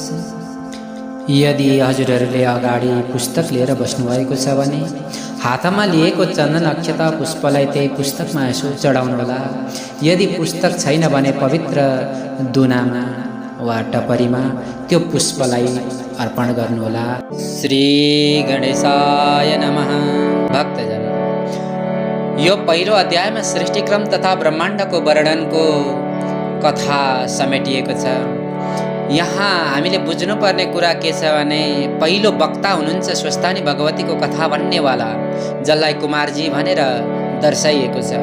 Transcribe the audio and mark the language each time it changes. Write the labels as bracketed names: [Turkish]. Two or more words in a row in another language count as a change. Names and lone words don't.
[Nepali] यदि हजुरहरूले अगाडि पुस्तक लिएर बस्नुभएको छ भने हातमा लिएको चन्दन अक्षता पुष्पलाई त्यही पुस्तकमा यसो चढाउनुहोला। यदि पुस्तक छैन भने पवित्र दुनामा वा टपरीमा त्यो पुष्पलाई अर्पण गर्नुहोला। [Sanskrit] श्री गणेशाय नमः। [Nepali] भक्तजन, यो पहिलो अध्यायमा सृष्टिक्रम तथा ब्रह्माण्डको वर्णनको कथा समेटिएको छ। यहाँ हामीले बुझ्नुपर्ने कुरा के छ भने पहिलो वक्ता हुनुहुन्छ स्वस्थानी भगवतीको कथा भन्नेवाला, जसलाई कुमारजी भनेर दर्शाइएको छ।